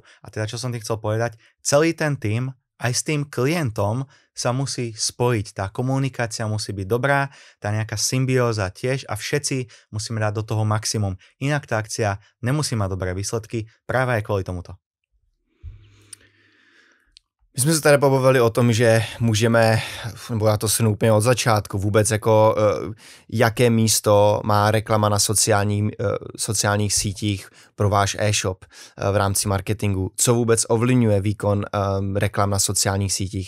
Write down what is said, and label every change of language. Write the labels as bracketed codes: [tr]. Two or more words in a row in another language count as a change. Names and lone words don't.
[sk] A teda, čo som tým chcel povedať, celý ten tím aj s tým klientom sa musí spojiť. Tá komunikácia musí byť dobrá, tá nejaká symbióza tiež a všetci musíme dať do toho maximum. Inak tá akcia nemusí mať dobré výsledky práve aj kvôli tomuto. [cs] My jsme se tady pobavili o tom, že můžeme, nebo já to snu úplně od začátku, vůbec jako jaké místo má reklama na sociálních sítích pro váš e-shop v rámci marketingu, co vůbec ovlivňuje výkon reklam na sociálních sítích.